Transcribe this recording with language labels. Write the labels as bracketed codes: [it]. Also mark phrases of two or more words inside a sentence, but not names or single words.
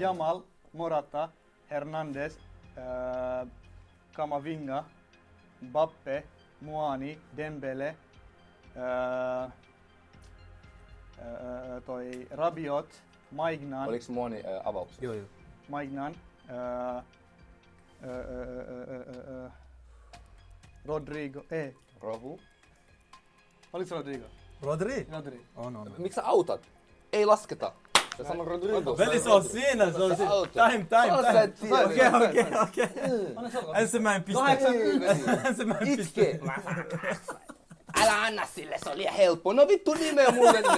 [fi] Jamal, Morata, Hernandez, Kamavinga, Mbappe, Muani, Dembele, toi Rabiot, Maignan, Oliks Muoni avauksessa? Joo. Maignan, Rodrigo, Rohu? oliko se Rodrigo? Rodri? Rodri. On. Miksi sä autat? Ei lasketa. Sä sano Rodrigo. Veli, se on siinä, se on siinä. Time. Okei. Ensimmäinen piste. Ensimmäinen piste. Itke. Älä anna sille, se oli liian helppo. No vittu nimeä mulle ne.